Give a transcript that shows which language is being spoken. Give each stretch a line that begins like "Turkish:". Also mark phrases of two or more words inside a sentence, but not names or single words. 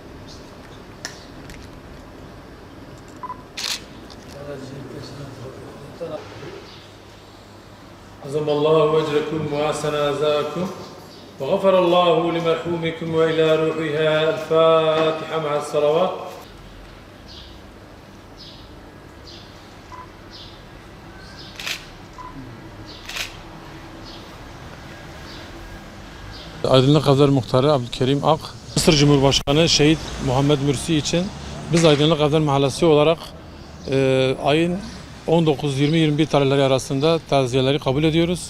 Arabic: عظم الله أجركم وأحسن عزاكم وغفر الله لمرحومكم وإلى روحها الفاتحة مع الصلوات.
Turkish: Aydınlık Evler Muhtarı Abdülkerim Ak, Mısır Cumhurbaşkanı Şehit Muhammed Mürsi için biz Aydınlık Evler Mahallesi olarak ayın 19, 20, 21 tarihleri arasında taziyeleri kabul ediyoruz.